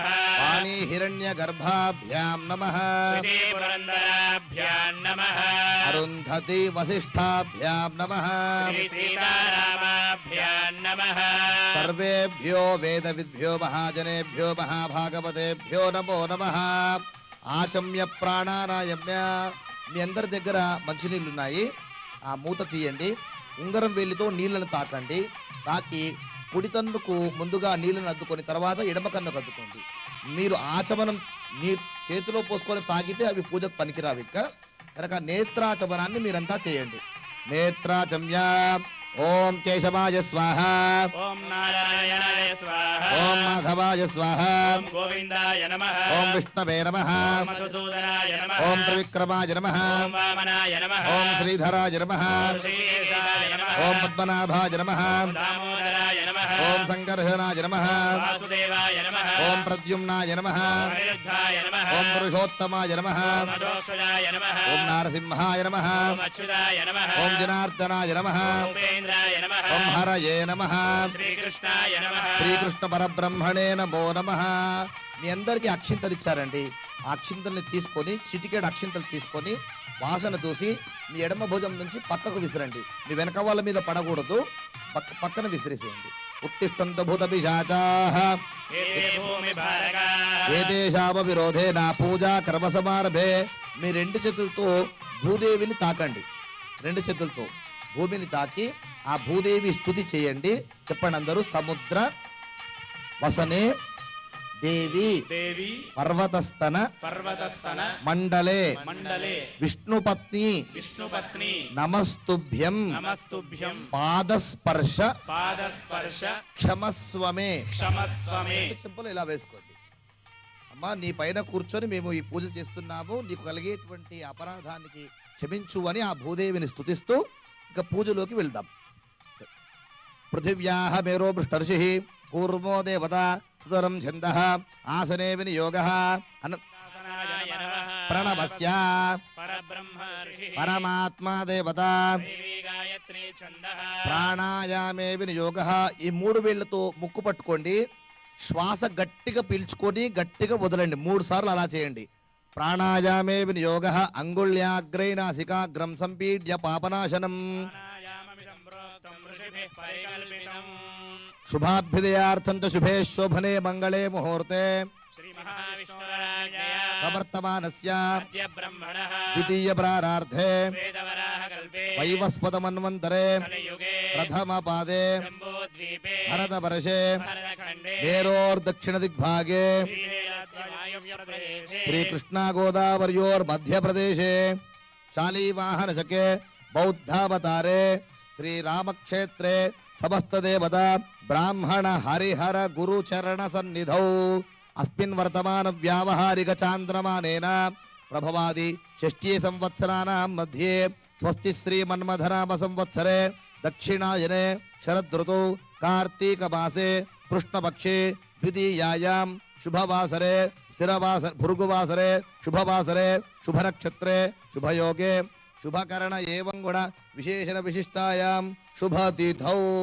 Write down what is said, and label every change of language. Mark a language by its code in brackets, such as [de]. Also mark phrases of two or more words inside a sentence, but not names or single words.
[sa] वाणी हिरण्यगर्भाभ्यां नमः. पुरन्दराभ्यां नमः. अरुन्धति वसिष्ठाभ्यां नमः. श्री सीतारामाभ्यां नमः. सर्वेभ्यो वेदविद्भ्यो महाजनेभ्यो महाभागवतेभ्यो नमो नमः. ఆచమ్య ప్రాణానాయమ్య. [te] మీ అందరి దగ్గర మంచినీళ్ళు ఉన్నాయి. ఆ మూత తీయండి. ఉంగరం వేలితో నీళ్ళను తాకండి. తాకి కుడి తన్నుకు ముందుగా నీళ్ళను అద్దుకొని తర్వాత ఎడమ కన్నుకు అద్దుకోండి. మీరు ఆచమనం నీ చేతిలో పోసుకొని తాగితే అవి పూజకు పనికిరావు. కనుక నేత్రాచమనాన్ని మీరంతా చేయండి. నేత్రాచమ్య. [sa] ఓం కేశవాయ స్వాహ. ఓం నారాయణాయ స్వాహ. ఓం మాధవాయ స్వాహ. ఓం గోవిందాయ నమః. ఓం విష్ణవే నమః. ఓం మధుసూదనాయ నమః. ఓం త్రివిక్రమాయ నమః. ఓం వామనాయ నమః. ఓం శ్రీధరాయ నమః. ఓం శ్రీయేశాయ నమః. ఓం పద్మనాభాయ నమః. ఓం దామోదరాయ నమః. नमः ఓం సంకర్షణాయ నమః वासुदेवाय नमः ఓం ప్రద్యుమ్నాయ నమః अनिरुद्धाय नमः ఓం పురుషోత్తమాయ నమః ओम अधोक्षजाय नमः ఓం నారసింహాయ నమః ओम अच्युताय नमः ఓం జనార్దనాయ నమః ओम उपेन्द्राय नमः ఓం హరయే నమః श्रीकृष्णाय नमः శ్రీకృష్ణ పరబ్రహ్మణే నమో నమః. [te] మీ అందరికీ అక్షింతలు ఇచ్చారండి. ఆ అక్షింతల్ని తీసుకొని చిటికెడు అక్షింతలు తీసుకొని వాసన చూసి మీ ఎడమ భుజం నుంచి పక్కకు విసిరండి. మీ వెనక వాళ్ళ మీద పడకూడదు, పక్కన విసిరేసేయండి. [sa] ఉత్తిష్టంత భూత పిశాచాః एते भूमिभारकाः ఏతేషామ విరోధేన పూజా కర్మ సమారభే. [te] మీ రెండు చేతులతో భూదేవిని తాకండి. రెండు చేతులతో భూమిని తాకి ఆ భూదేవి స్తుతి చేయండి. చెప్పండి అందరూ. [sa] సముద్ర వసనే దేవి देवी పర్వతస్తన पर्वतस्तन మండలే मण्डले విష్ణుపత్ని विष्णुपत्नी నమస్తుభ్యం नमस्तुभ्यं పాదస్పర్శ पादस्पर्श క్షమస్వమే. क्षमस्व मे [te] చెంపలు ఇలా వేసుకోండి. అమ్మా నీ పైన కూర్చొని మేము ఈ పూజ చేస్తున్నాము, నీకు కలిగేటువంటి అపరాధానికి క్షమించు అని ఆ భూదేవిని స్తుతిస్తూ ఇక పూజలోకి వెళ్దాం. [sa] పృథివ్యాః మేరో పృష్టర్షి కూర్మో దేవత సుతరం ఛందః ఆసనే వినియోగః शासनाय नमः ప్రణవస్య परब्रह्म ऋषिः పరమాత్మా దేవత देवी गायत्री छन्दः ప్రాణాయామే వినియోగః. [te] ఈ మూడు వేళ్లతో ముక్కు పట్టుకోండి. శ్వాస గట్టిగా పీల్చుకొని గట్టిగా వదలండి. 3 సార్లు అలా చేయండి. [sa] ప్రాణాయామే వినియోగః. అంగుళ్యాగ్రై నాసికాగ్రం సంపీడ్య పాపనాశనం. प्राणायाममिदं प्रोक्तं ऋषिभिः परिकल्पितम् శుభాభ్యుదయార్థం చ శుభే శోభనే మంగళే ముహూర్తే श्रीमहाविष्णुराज्ञया ప్రవర్తమానస్య अद्य ब्रह्मणः ద్వితీయ ప్రారార్థే वेदवराहकल्पे వైవస్వతమన్వంతరే कलियुगे ప్రథమ పాదే जम्बूद्वीपे భరతవర్షే भरतखण्डे మేరోర్దక్షిణ దిగ్భాగే श्रीशैलस्य वायव्यप्रदेशे శ్రీకృష్ణా గోదావర్యోర్ మధ్యప్రదేశే శాలీవాహనశకే బౌద్ధావతారే శ్రీరామక్షేత్రే సమస్తదేవత బ్రాహ్మణ హరిహర గురుచరణ సన్నిధౌ అస్మిన్ వర్తమాన వ్యావహారిక చాంద్రమానేన ప్రభవాది షష్ఠీ సంవత్సరాణం మధ్యే స్వస్తి శ్రీమన్మథనామ సంవత్సరే దక్షిణాయనే శరదృతౌ కార్తీక మాసే కృష్ణపక్షే ద్వితీయాయాం శుభవాసరే భృగువాసరే శుభవాసరే శుభనక్షత్రే శుభయోగే శుభకరణ ఏవం గుణ విశేషణ విశిష్టాయాం శుభతిథౌ.